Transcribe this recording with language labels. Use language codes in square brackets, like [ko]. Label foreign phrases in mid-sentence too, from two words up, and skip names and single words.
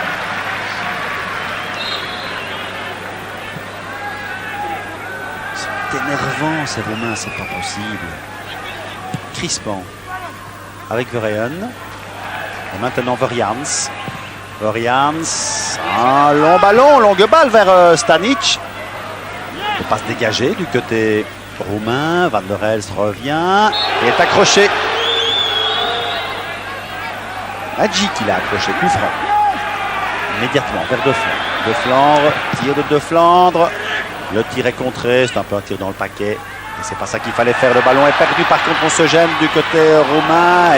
[fr] C'est énervant, ces Roumains, c'est pas possible. Crispant. Avec Verheyen. Et maintenant Vorians. Vorians. Un long ballon, longue balle vers Stanic. Il ne peut pas se dégager du côté roumain. Van der Elst revient et est accroché. Nadji qui l'a accroché, coup franc. Immédiatement vers De Flandre. De Flandre, tir de Flandre. Le tir est contré, c'est un peu un tir dans le paquet. Et c'est pas ça qu'il fallait faire. Le ballon est perdu, par contre on se gêne du côté roumain.